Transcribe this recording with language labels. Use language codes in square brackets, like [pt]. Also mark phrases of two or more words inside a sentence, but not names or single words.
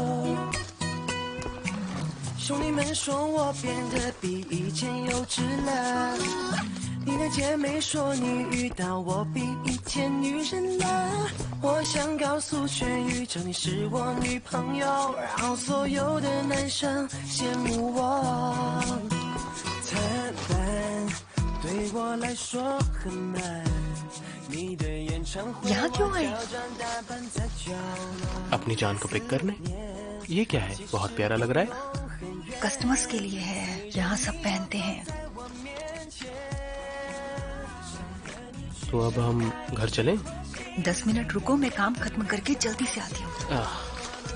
[zh] 兄弟们说我变得比以前幼稚了，你的姐妹说你遇到我比以前女人了。我想告诉全宇宙你是我女朋友，让所有的男生羡慕我。坦白对我来说很慢，你的演唱会 [hi] यहाँ क्यों आए? अपनी जान को पिक करने। ये क्या है? बहुत प्यारा लग रहा है। कस्टमर्स के लिए है, यहाँ सब पहनते हैं। तो अब हम घर चलें? 10 मिनट रुको, मैं काम खत्म करके जल्दी से आती हूँ।